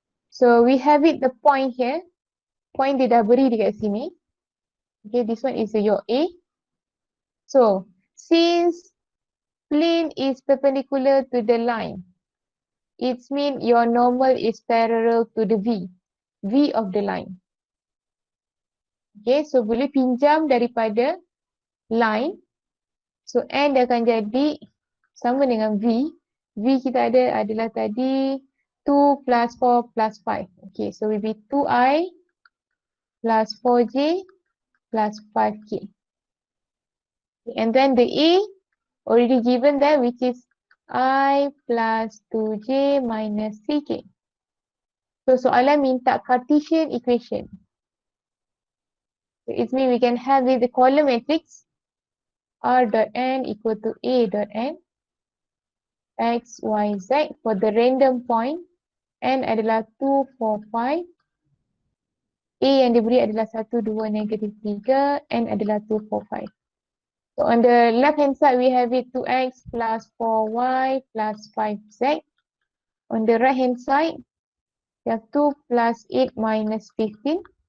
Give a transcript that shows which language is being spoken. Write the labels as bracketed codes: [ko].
[en] So we have it the point here. [ms] Point dia dah beri dekat sini. [en] Okay, this one is your A. So since plane is perpendicular to the line, it means your normal is parallel to the V of the line. [ms] Okay, so boleh pinjam daripada line. So N dia akan jadi sama dengan V. V kita ada adalah tadi 2 plus 4 plus 5. [en] Okay, so will be 2I plus 4J plus 5K. And then the A already given there, which is I plus 2J minus 3K. [ms] So soalan minta [en] Cartesian equation. So it means we can have the column matrix R dot N equal to A dot N X, Y, Z for the random point. [ms] N adalah 2, 4, 5. A yang diberi adalah 1, 2, negative 3. N adalah 2, 4, 5. [en] So on the left hand side, we have it 2x plus 4y plus 5z. On the right hand side, we have 2 plus 8 minus 15.